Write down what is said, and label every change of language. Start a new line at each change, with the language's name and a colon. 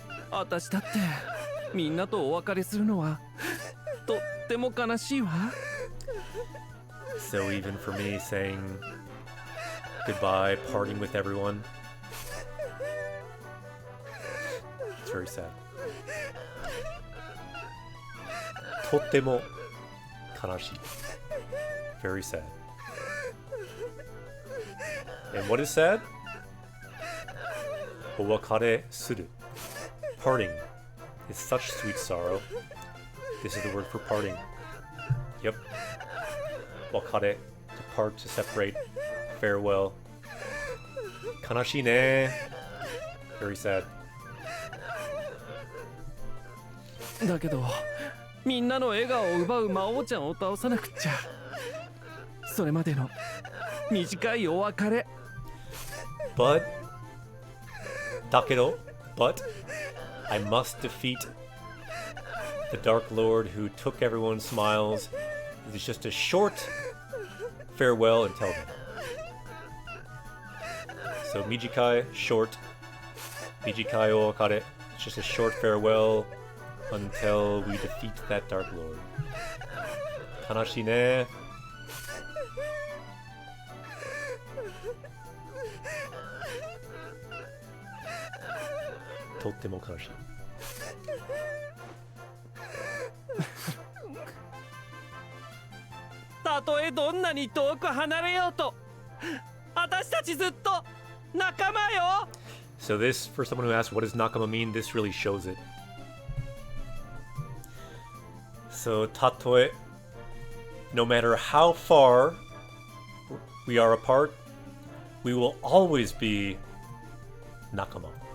Japanese: 私だってみんなとお別れするのはとっても悲しいわ。
English: So even for me saying goodbye, parting with everyone, it's very sad.
Japanese: とっても悲しい.
English: Very sad. And what is sad?
Japanese: お別れする.
English: Parting is such sweet sorrow. This is the word for parting. Yep. 別れ to part, to separate. Farewell.
Japanese: 悲しいね.
English: Very sad.
Japanese: だけどみんなの笑顔を奪う魔王ちゃんを倒さなくっちゃ。それまでの短いお別れ。
English: But だけど but I must defeat the Dark Lord who took everyone's smiles. It's just a short farewell until then. So Mijikai, short.
Japanese: Mijikai o wakare.
English: It's just a short farewell until we defeat that Dark Lord.
Japanese: Kanashi ne. Tottemo kanashi. たとえどんなに遠く離れようと私たちずっと仲間よ。
English: So this, for someone who asked what does nakama mean, this really shows it. So tatoe, no matter how far we are apart, we will always be nakama.